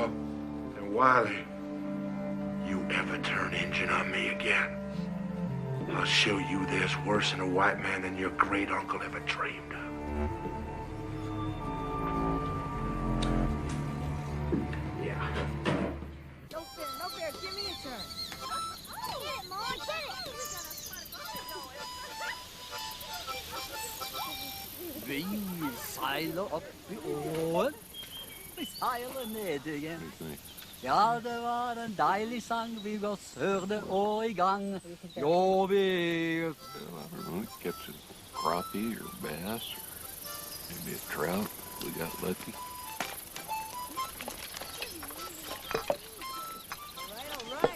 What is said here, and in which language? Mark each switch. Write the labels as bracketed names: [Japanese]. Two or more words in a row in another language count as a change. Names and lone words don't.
[English] And Wiley, you ever turn engine on me again, I'll show you there's worse in a white man than your great uncle ever dreamed of. Yeah. No fair, give me a turn. Get it, Mom, get it. [Norwegian] Vi seiler opp I åen. Vi seiler ned igjen. Ja, det var en deilig sang. Vi går sørde og I gang. Jo, vi... [English] Well, I don't know, catch a crappie or bass or maybe a trout. We got lucky. All right.